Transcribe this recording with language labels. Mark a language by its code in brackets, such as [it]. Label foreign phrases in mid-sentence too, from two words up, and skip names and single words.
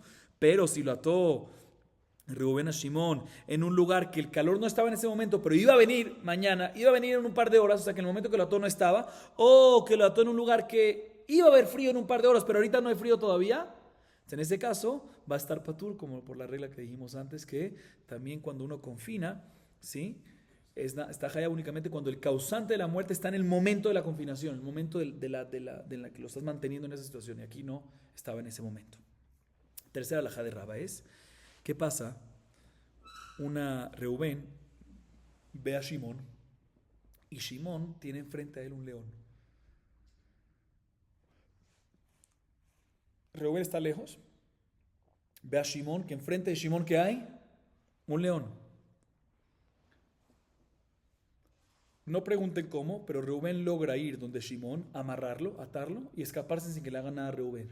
[es] Pero si lo ató Reubén a Shimón en un lugar que el calor no estaba en ese momento, pero iba a venir mañana, iba a venir en un par de horas, o sea que en el momento que lo ató no estaba, o que lo ató en un lugar que iba a haber frío en un par de horas, pero ahorita no hay frío todavía, en ese caso va a estar patur, como por la regla que dijimos antes, que también cuando uno confina, ¿sí? Está jaya únicamente cuando el causante de la muerte está en el momento de la confinación, el momento de la que lo estás manteniendo en esa situación, y aquí no estaba en ese momento. Tercera alajá de Raba es, ¿qué pasa? Reubén ve a Shimón y Shimón tiene enfrente a él un león. Reubén está lejos, ve a Shimón, que enfrente de Shimón ¿qué hay? Un león. No pregunten cómo, pero Reubén logra ir donde Shimón, amarrarlo, atarlo y escaparse sin que le hagan nada a Reubén.